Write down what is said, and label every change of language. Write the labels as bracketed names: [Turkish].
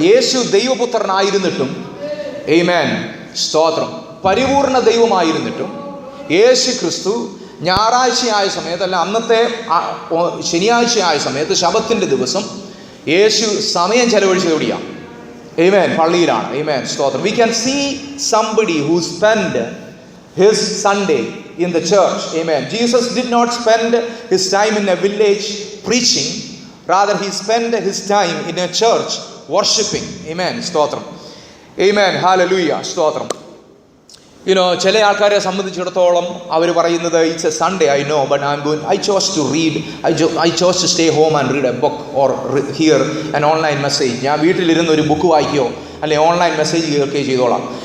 [Malayalam] യേശു ദൈവപുത്രനായിരുന്നിട്ടും, ആമേൻ, സ്തോത്രം, പരിപൂർണ ദൈവമായിരുന്നിട്ടും യേശു ക്രിസ്തു ഞായറാഴ്ചയായ സമയത്ത്, അല്ല അന്നത്തെ ശനിയാഴ്ചയായ സമയത്ത്, ശബത്തിൻ്റെ ദിവസം യേശു സമയം ചെലവഴിച്ചത് എവിടെയാണ്? ആമേൻ, പള്ളിയിലാണ്. ആമേൻ, സ്തോത്രം. [English] We can see somebody who spent his Sunday in the church. Amen. Jesus did not spend his time in a village preaching. Rather, he spent his time in a church worshiping. Amen. സ്തോത്രം. Amen. Hallelujah. സ്തോത്രം. [Malayalam] ചില ആൾക്കാരെ സംബന്ധിച്ചിടത്തോളം അവർ പറയുന്നത്, [English] It's a Sunday, I know, but I chose to read, I chose to stay home and read a book or hear an online message. [Malayalam] ഞാൻ വീട്ടിലിരുന്ന് ഒരു book വായിക്കുകയോ അല്ലെങ്കിൽ ഓൺലൈൻ മെസ്സേജ് കേൾക്കുകയോ ചെയ്തോളാം.